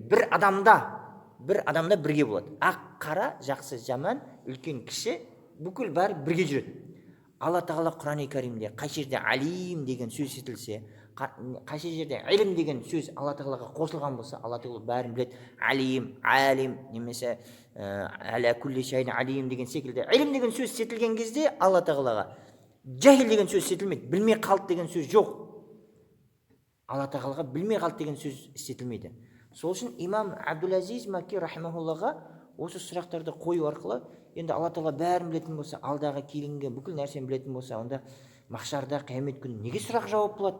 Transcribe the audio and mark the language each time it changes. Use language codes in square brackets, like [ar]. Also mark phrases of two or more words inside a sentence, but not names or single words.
[kk] Бір адамда бірге болады. Ақ, қара, жақсы, жаман, үлкен, кіші, бүкіл бәрі бірге жүреді. Алла Тағала Құран-ы Кәрімде қай жерде алим деген сөз етілсе, қай жерде ilm деген сөз Алла Тағалаға қосылған болса, Алла Тағала бәрін біледі. Алим, немесе [ar] على كل شيء عليم [kk] деген секілді. Ilm деген сөз сетілген кезде Алла Тағалаға жахил деген сөз сетілмейді. Білмей қалды деген сөз жоқ. Алла Тағалаға білмей қалды деген сөз сетілмейді. Сол үшін имам Абдул-Азиз Макки рахимахуллаға осы сұрақтарды қою арқылы, енді Алла Тағала бәрін білетін болса, алдағы кейінгі бүкіл нәрсені білетін болса, онда махшарда қиямет күні неге сұрақ жауап болады?